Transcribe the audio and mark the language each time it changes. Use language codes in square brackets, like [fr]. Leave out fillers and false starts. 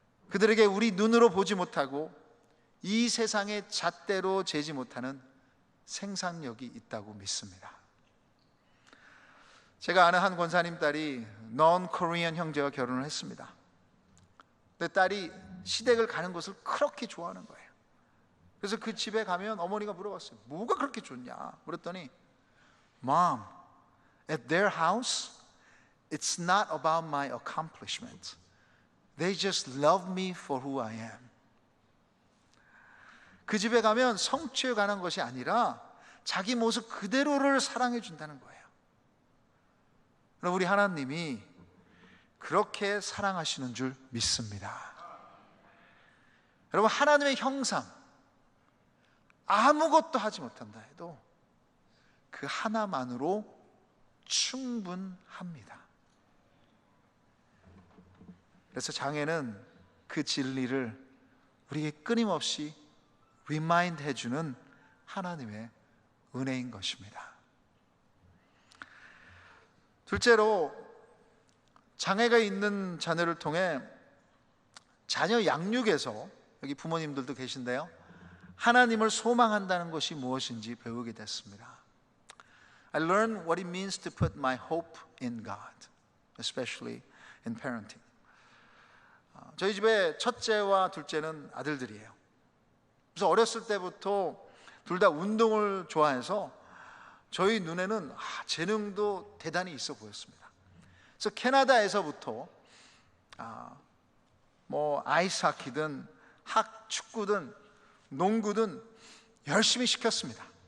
[ko] 그들에게 우리 눈으로 보지 못하고 이 세상의 잣대로 재지 못하는 생산력이 있다고 믿습니다. 제가 아는 한 권사님 딸이 non-Korean 형제와 결혼을 했습니다. 근데 딸이 시댁을 가는 것을 그렇게 좋아하는 거예요. 그래서 그 집에 가면 어머니가 물어봤어요. 뭐가 그렇게 좋냐? 물었더니 [en] Mom, at their house, it's not about my accomplishment. They just love me for who I am. [ko] 그 집에 가면 성취에 관한 것이 아니라 자기 모습 그대로를 사랑해 준다는 거예요. 우리 하나님이 그렇게 사랑하시는 줄 믿습니다. 여러분, 하나님의 형상 아무것도 하지 못한다 해도 그 하나만으로 충분합니다. 그래서 장애는 그 진리를 우리에게 끊임없이 리마인드 해주는 하나님의 은혜인 것입니다. 둘째로, 장애가 있는 자녀를 통해 자녀 양육에서, 여기 부모님들도 계신데요, 하나님을 소망한다는 것이 무엇인지 배우게 됐습니다. [en] I learned what it means to put my hope in God, especially in parenting. [ko] 저희 집에 첫째와 둘째는 아들들이에요. 그래서 어렸을 때부터 둘 다 운동을 좋아해서 저희 눈에는 재능도 대단히 있어 보였습니다. 그래서 캐나다에서부터 아이스하키든 축구든 농구든 열심히 시켰습니다.